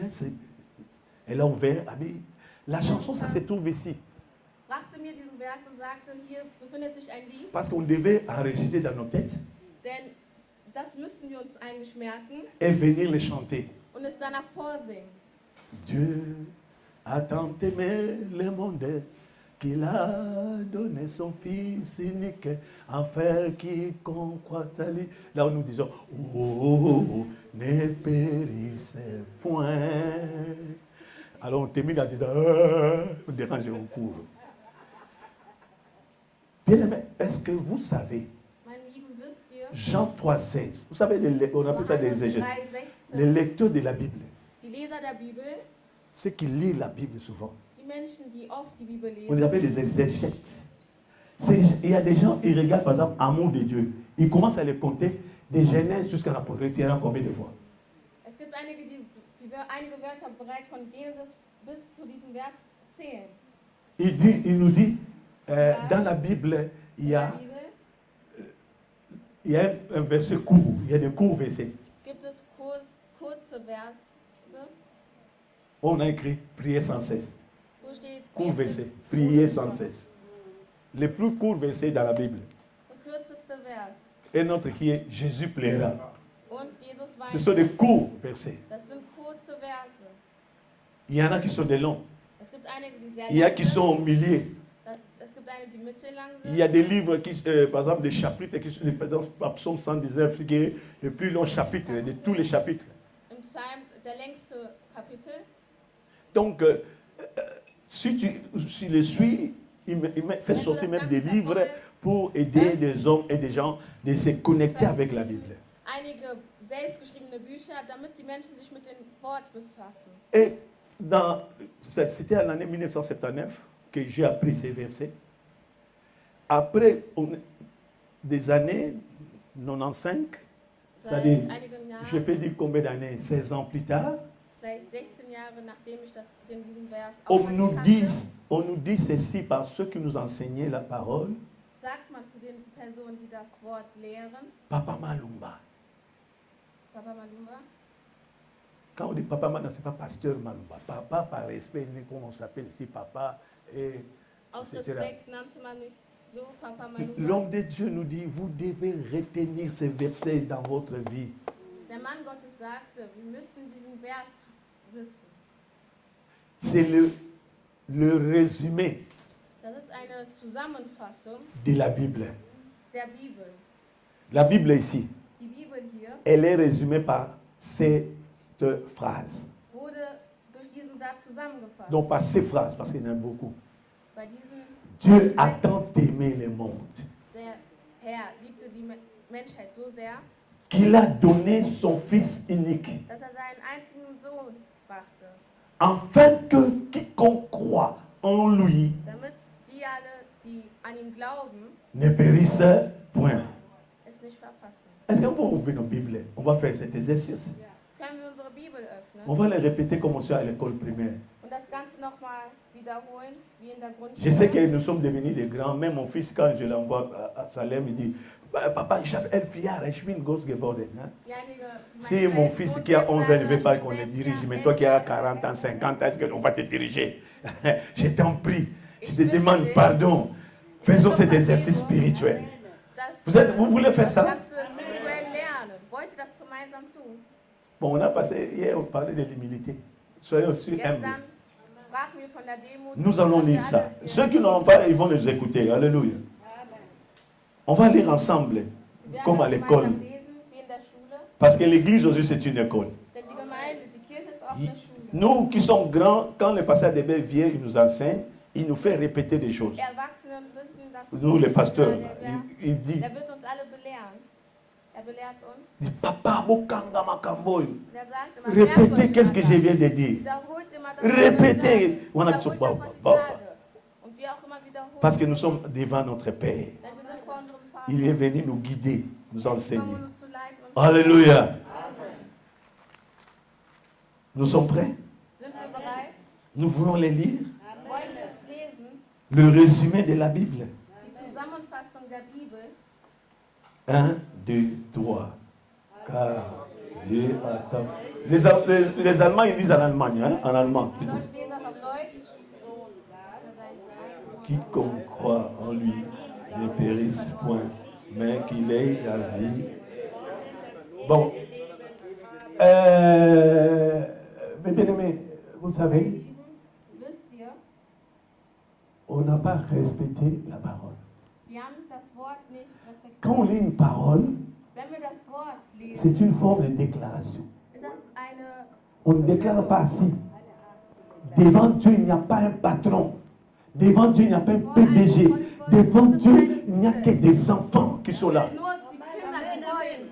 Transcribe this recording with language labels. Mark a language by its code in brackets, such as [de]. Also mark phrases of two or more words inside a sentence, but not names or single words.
[fr] Elle a ouvert. La chanson, ça se trouve ici. [de] Brachte mir diesen Vers und sagte, hier befindet sich ein Lied, [fr] Parce qu'on devait enregistrer dans nos têtes [de] denn das müssen wir uns eigentlich merken [fr] et venir le chanter. [de] und es danach vorsingen. [fr] Dieu a tant aimé le monde qu'il a donné son Fils unique, afin quiconque croit à lui. Là où nous disons, oh, ne périsse point. Alors on termine en disant, on dérange au cours. Bien aimé, est-ce que vous savez, [de] Meine Lieben, wisst ihr, [fr] Jean 3,16, vous savez, on appelle ça des Johannes exégètes, 3,16, les lecteurs de la Bible, [de] die Leser der Bibel, [fr] ceux qui lisent la Bible souvent, [de] die Menschen, die oft die Bibel [fr] on les [de] lesen, [fr] appelle les exégètes. Il y a des gens, ils regardent par exemple Amour de Dieu. Ils commencent à les compter de Genèse jusqu'à l'Apocalypse. Il y en a combien de fois? [de] es gibt einige, die einige Wörter bereits von Genesis bis zu diesem Vers zählen. [fr] Il nous dit, dans la Bible, il y [de] In [fr] a, [de] der Bibel [fr] un verset court, il y a des courts versets. [de] gibt es kurze Verse. [fr] On a écrit prier sans cesse. [de] Wo steht [fr] Court [de] bete [fr] verset. [de] ohne [fr] Prier sans [de] Unterlass. [fr] cesse. Le plus court verset dans la Bible. [de] Der kürzeste Vers. [fr] Un autre qui est Jésus plaira. [de] Und Jesus [fr] Ce sont des [de] weinte. [fr] courts versets. [de] Das sind kurze Verse. [fr] Il y en a qui sont des longs. [de] Es gibt einige, die sehr [fr] Il y a [de] lang [fr] qui [de] sind. [fr] sont au milieu. [de] Es gibt einige, die mittellang [fr] Il y a [de] sind. [fr] des livres, qui, par exemple, des chapitres qui sont, par exemple, Psaume 119, qui est le plus long chapitre de tous les chapitres. [de] Im Psalm der längste Kapitel. [fr] Donc, si tu le suis, il fait sortir même des livres pour aider des hommes et des gens de se connecter avec la Bible. [de] Einige selbstgeschriebene Bücher, damit die Menschen sich mit dem Wort befassen. [fr] Et c'était à l'année 1979 que j'ai appris ces versets. Après des années 95, c'est-à-dire, [de] Einigen Jahren, [fr] je peux dire combien d'années, 16 ans plus tard, [de] vielleicht 16 Jahre nachdem ich diesen Vers [fr] on [de] auch schon [fr] nous, [de] kannte, [fr] dit ceci par ceux qui nous enseignaient la parole. [de] sagt man zu den Personen, die das Wort lehren, Papa Malumba. Papa Malumba, [fr] Quand on dit Papa Malumba, ce n'est pas Pasteur Malumba. Papa, par respect, comme on s'appelle ici Papa, et [de] aus [fr] etc. [de] Respekt nannte man mich so, Papa Malumba. [fr] L'homme de Dieu nous dit, vous devez retenir ces versets dans votre vie. [de] Der Mann Gottes sagte, wir müssen diesen Vers wissen. [fr] C'est le résumé [de] Das ist eine Zusammenfassung [fr] de la Bible. [de] der Bibel. [fr] La Bible ici, [de] Die Bibel hier [fr] elle est résumée par cette phrase. [de] wurde durch diesen Satz zusammengefasst. [fr] Donc par ces phrases, parce qu'il y en a beaucoup. [de] Bei diesem [fr] Dieu a tant aimé le monde [de] der Herr liebte die Menschheit so sehr, [fr] qu'il a donné son Fils unique, [de] dass er seinen einzigen Sohn brachte, [fr] afin que quiconque croit en lui [de] damit die alle, die an ihn glauben, [fr] ne périsse point. [de] es nicht verpassen. [fr] Est-ce qu'on peut ouvrir nos Bibles? On va faire cet exercice. [de] Können wir unsere Bibel [fr] On [de] öffnen [fr] va le répéter comme on fait à l'école primaire. [de] und das Ganze nochmal wiederholen, wie in der [fr] Je sais que [de] Grundschule? [fr] nous sommes devenus des grands. Même mon fils, quand je l'envoie à Salem, il dit Papa, [de] ich habe 11 Jahre, ich bin groß geworden. Hein? Wie einige, [fr] Si mon fils qui a 11 ans ne veut pas qu'on le dirige, mais toi qui as 40 ans, 50 ans, est-ce qu'on va te diriger? Je t'en prie, je te demande pardon. Faisons cet exercice spirituel. Vous voulez faire ça? [de] Das Ganze spirituell lernen. Wollt ihr das gemeinsam tun? [fr] Bon, on a passé hier, on parlait de l'humilité. Soyons aussi humbles. [de] Gestern sprachen wir von der Demut. [fr] Nous allons lire ça. Ceux qui n'en ont pas, ils vont nous écouter. Alléluia. On va lire ensemble, [de] Wir [fr] comme à [de] werden [fr] l'école. [de] gemeinsam lesen, wie in der Schule. [fr] Parce que l'église aussi, c'est une école. [de] Denn die Gemeinde, die Kirche ist auch eine Schule. [fr] Nous qui sommes grands, quand le pasteur de Belle vient, il nous enseigne, il nous fait répéter des choses. [de] Erwachsenen wissen, dass [fr] Nous, les pasteurs, [de] der [fr] il dit, [de] wird uns alle belehren. Er belehrt uns. [fr] dit, Papa, Bokanga Makamboy, [de] Der sagt immer, merkt [fr] répétez [de] euch [fr] qu'est-ce que [de] immer [fr] je [de] das. [fr] viens de dire. [de] Wiederholt immer das, was ich [fr] Répétez. [de] sage. [fr] On a dit, [de] Wiederholt bah, das, was ich bah, sage. Und wir auch immer wiederholen. [fr] Parce que nous sommes devant notre Père. [de] Denn wir sind vor unserem Vater. [fr] Il est venu nous guider, nous [de] Er ist [fr] enseigner. [de] gekommen, uns zu leiten und zu [fr] Alléluia. Nous sommes prêts? [de] Sind wir bereit? [fr] Nous voulons les lire. [de] Wollen wir es lesen? [fr] Le résumé de la Bible. [de] Die Zusammenfassung der Bibel. [fr] 1, 2, 3. Car Dieu attend. Les Allemands, ils lisent en Allemagne, hein? En allemand. [de] Die Leute lesen das auf Deutsch. [fr] Quiconque croit en lui ne périsse point, mais qu'il ait la vie. Bon. Mes bien-aimés, vous savez, [de] Wisst ihr, [fr] on n'a pas respecté la parole. [de] wir haben das Wort nicht respektiert. [fr] Quand on lit une parole, [de] Wenn wir das Wort lesen, [fr] c'est une forme de déclaration. [de] ist das eine. [fr] On ne déclare pas ainsi. Devant Dieu, il n'y a pas un patron. Devant Dieu, il n'y a pas un PDG. Devant Dieu, il n'y a que des enfants qui sont là. [de] Nur die Kinder, die wollen.